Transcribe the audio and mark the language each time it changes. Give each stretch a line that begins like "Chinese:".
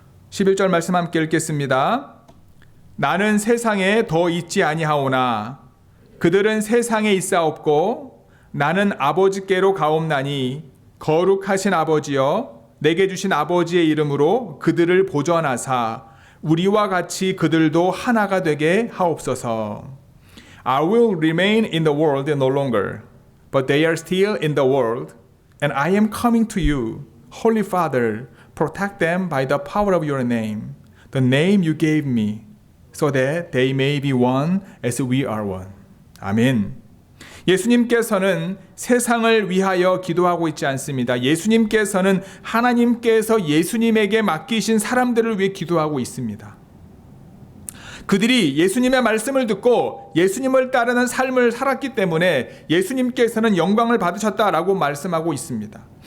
Korean: 11절 말씀 함께 읽겠습니다. 나는 세상에 더 있지 아니하오나 그들은 세상에 있사옵고 나는 아버지께로 가옵나니 거룩하신 아버지여 내게 주신 아버지의 이름으로 그들을 보전하사 우리와 같이 그들도 하나가 되게 하옵소서.
English: I will remain in the world no longer, but they are still in the world, and I am coming to you. Holy Father, protect them by the power of your name, the name you gave me, so that they may be one as we are one.
Korean: 아멘. 예수님께서는 세상을 위하여 기도하고 있지 않습니다. 예수님께서는 하나님께서 예수님에게 맡기신 사람들을 위해 기도하고 있습니다. 그들이 예수님의 말씀을 듣고 예수님을 따르는 삶을 살았기 때문에 예수님께서는 영광을 받으셨다라고 말씀하고 있습니다.